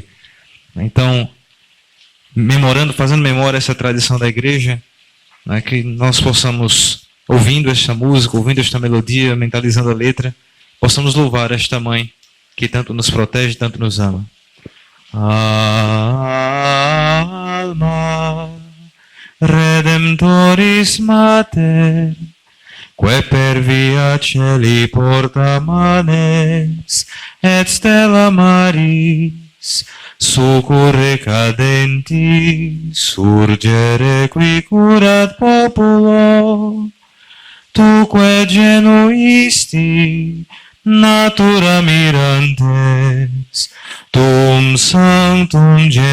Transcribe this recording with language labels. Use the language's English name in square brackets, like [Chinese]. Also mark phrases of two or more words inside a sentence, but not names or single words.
[Portuguese] Então, fazendo memória essa tradição da igreja, né, que nós possamos, ouvindo esta música, ouvindo esta melodia, mentalizando a letra, possamos louvar esta mãe que tanto nos protege, tanto nos ama. [Latin] Alma Redemptoris Mater, que per via celi porta manes, et stella maris, succurre cadenti, surgere qui curat populo, tuque genuisti, natura mirantes, tum sanctum